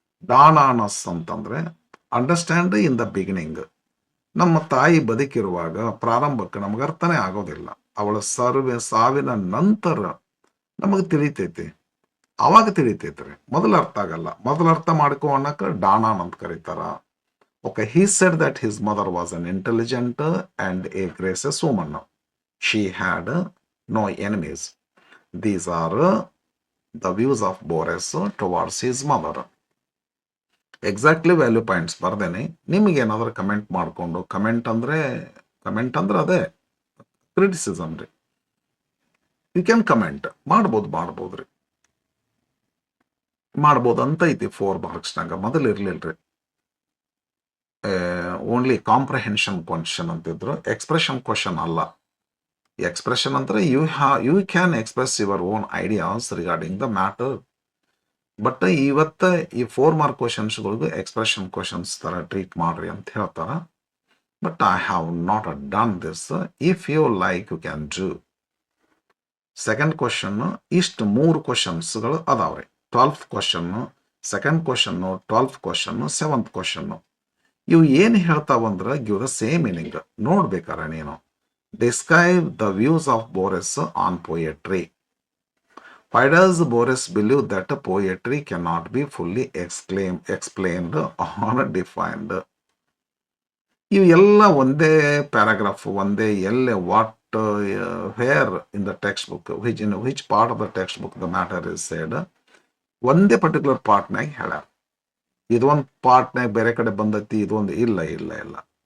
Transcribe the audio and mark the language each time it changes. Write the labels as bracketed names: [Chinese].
[English] Dawn on us ಅಂತಂದ್ರೆ understand in the beginning. [Kannada] ನಮ್ಮ ತಾಯಿ ಬದುಕಿರುವಾಗ ಪ್ರಾರಂಭಕ್ಕೆ ನಮಗೆ ಅರ್ಥನೇ ಆಗೋದಿಲ್ಲ. ಅವಳ ಸಾವಿನ ನಂತರ ನಮಗೆ ತಿಳಿತೈತಿ, ಅವಾಗ ತಿಳಿತೈತ್ರಿ. ಮೊದಲು ಅರ್ಥ ಆಗಲ್ಲ. ಮೊದಲು ಅರ್ಥ ಮಾಡ್ಕೋಣಕ್ಕೆ ಡಾನ್ ಆನ್ ಅಂತ ಕರೀತಾರ. [English] Okay, he said that his mother was an intelligent and a gracious woman. She had no enemies. These are the views of Boris towards his mother. [Kannada] Exactly value points ಬರ್ದೇನೆ. ನಿಮಗೆ ಏನಾದರೂ comment ಮಾಡಿಕೊಂಡು, comment ಅಂದ್ರೆ ಅದೇ criticism ರೀ. [English] you can [Kannada] comment ಮಾಡ್ಬೋದು ರೀ. ಮಾಡ್ಬೋದು ಅಂತ ಐತಿ 4 ಮಾರ್ಕ್ಸ್ನಾಗ. ಮೊದಲು ಇರ್ಲಿಲ್ರಿ, ಓನ್ಲಿ ಕಾಂಪ್ರಹೆನ್ಷನ್ ಕ್ವಶನ್ ಅಂತಿದ್ರು. ಎಕ್ಸ್ಪ್ರೆಷನ್ ಕ್ವಶನ್ ಅಲ್ಲ. [English] Expression ಅಂದ್ರೆ you can express your own ideas regarding the matter. [Kannada] But ಇವತ್ತ ಈ 4 ಮಾರ್ಕ್ ಕ್ವಶನ್ಸ್ಗಳಿಗೂ ಎಕ್ಸ್ಪ್ರೆಷನ್ ಕ್ವಶನ್ಸ್ ತರ ಟ್ರೀಟ್ ಮಾಡ್ರಿ ಅಂತ ಹೇಳ್ತಾರ. [English] But I have not done this. If you like you can do. [Kannada] Second question ಇಷ್ಟು 3 ಕ್ವಶನ್ಸ್ಗಳು ಅದಾವ್ರಿ. 12th question, second question, 12th question, 7th question. ಇವು ಏನು ಹೇಳ್ತಾವಂದ್ರೆ [English] Give the same meaning. [Kannada] ನೋಡ್ಬೇಕಾರ ನೀನು. [English] Describe the views of Boris on poetry. Why does Boris believe that poetry cannot be fully explained or defined? [Kannada] ಇವು ಎಲ್ಲ ಒಂದೇ paragraph, ಒಂದೇ ಎಲ್ಲಿ [English] What where in the text book, which part of the text book the matter is said. [Kannada] ಒಂದೇ particular ಪಾರ್ಟ್ನಾಗ ಹೇಳ್ಯಾರ. ಇದೊಂದು ಪಾರ್ಟ್ನಾಗ ಬೇರೆ ಕಡೆ ಬಂದೈತಿ, ಇದೊಂದು ಇಲ್ಲ.